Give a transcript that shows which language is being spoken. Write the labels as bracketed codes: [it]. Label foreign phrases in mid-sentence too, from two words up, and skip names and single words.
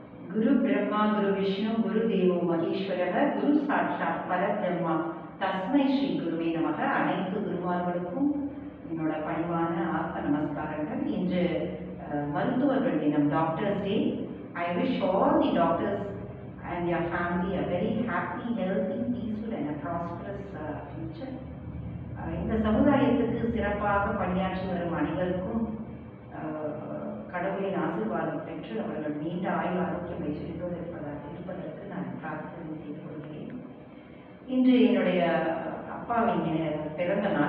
[sa] गुरु ब्रह्मा गुरु विष्णु गुरु देवो महेश्वरः गुरु साक्षात् परब्रह्मा तस्मै श्री गुरवे नमः. [ta] அனைத்து குருமார்களுக்கும் என்னோட பணிவான ஆத்ம நமஸ்காரங்கள். இன்று மருத்துவர்கள் தினம், [en] Doctors Day. I wish all the doctors and your family a very happy, healthy, peaceful and a prosperous future. [ta] இந்த சமுதாயத்துக்கு சிறப்பாக பணியாற்றி வரும் அனைவருக்கும் கடவுளின் ஆசீர்வாதம் பெற்று அவர்கள் நீண்ட ஆயுள் ஆரோக்கியம் வைத்திருப்போடு இருப்பதற்கு நான் பிரார்த்தனை செய்து கொள்கிறேன். இன்று என்னுடைய அப்பாவின் பிறந்த நாள்.